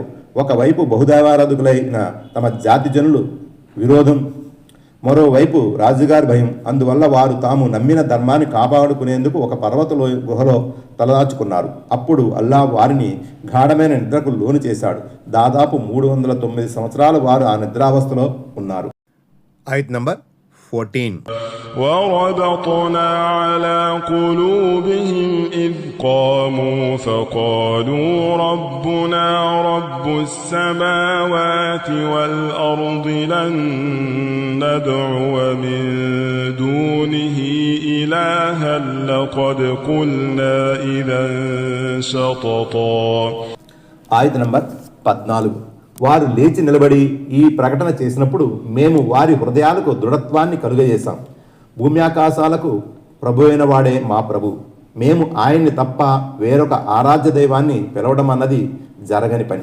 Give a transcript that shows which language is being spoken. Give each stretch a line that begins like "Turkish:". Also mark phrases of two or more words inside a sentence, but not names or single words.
Telugu: ఒకవైపు బహుదైవారాధకులైన తమ జాతి జనులు విరోధం, మరోవైపు రాజుగారి భయం. అందువల్ల వారు తాము నమ్మిన ధర్మాన్ని కాపాడుకునేందుకు ఒక పర్వత గుహలో తలదాచుకున్నారు. అప్పుడు అల్లా వారిని గాఢమైన నిద్రకు లోను చేశాడు. దాదాపు 309 సంవత్సరాలు వారు ఆ నిద్రావస్థలో ఉన్నారు. ఆయత్ నంబర్ 14.
Arabic: وربطنا على قلوبهم إذ قاموا فقالوا ربنا رب السماوات والأرض لن ندعو من دونه إلها لقد قلنا إذا شططا.
Telugu: ఆయత్ నంబర్ 14. వారు లేచి నిలబడి ఈ ప్రకటన చేసినప్పుడు మేము వారి హృదయాలకు దృఢత్వాన్ని కలుగజేశాం. భూమి ఆకాశాలకు ప్రభు అయిన వాడే మా ప్రభు. మేము ఆయన్ని తప్ప వేరొక ఆరాధ్య దైవాన్ని పిలవడం అన్నది జరగని పని.